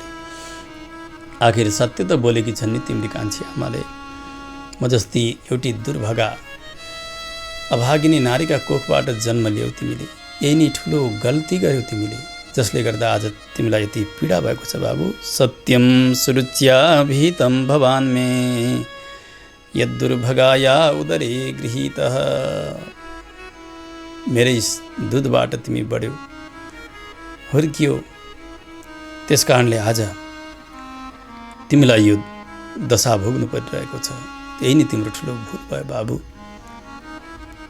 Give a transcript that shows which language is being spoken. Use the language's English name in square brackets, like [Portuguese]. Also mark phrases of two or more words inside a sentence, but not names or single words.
[Nepali] आखिर सत्य त बोलेकी छन् नि तिम्री कान्छी आमाले। म जस्ती एउटी दुर्भागा अभागिनी नारीका कोखबाट जन्म लियौ तिमीले, यही नै ठुलो गल्ती गर्यौ तिमीले, जसले गर्दा आज तिमीलाई यति पीडा भएको छ बाबु। [Sanskrit] सत्यम सुरुच्या भीतम भवान् मे यद्दुर्भगाया उदरे गृहीतः। [Nepali] मेरै दुधबाट तिमी बढ्यौ, हुर्कियो, त्यस कारणले आज तिमीलाई यो दशा भोग्नु परिरहेको छ। यही नै तिम्रो ठुलो भूल भयो बाबु।